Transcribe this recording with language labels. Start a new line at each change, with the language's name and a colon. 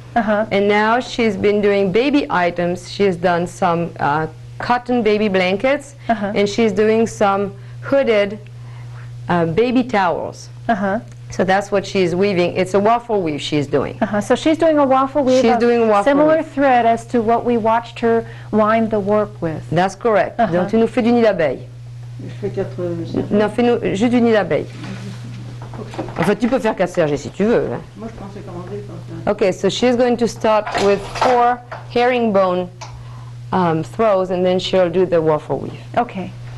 English: And now she's been doing baby items. She has done some cotton baby blankets, and she's doing some hooded baby towels. So that's what she's weaving. It's a waffle weave she's doing. So she's doing a waffle weave. She's doing a waffle similar weave. thread as to what we watched her wind the warp with. That's correct.
French: Donc tu nous fais du nid d'abeille. Je fais 4 cercles. Non, fais-nous juste du nid d'abeille. Enfin, tu peux faire 4 sergés si tu veux. Hein. Moi, je pensais commander comme ça.
English: Okay, so she's going to start with 4 herringbone throws, and then she'll do the waffle weave. Okay.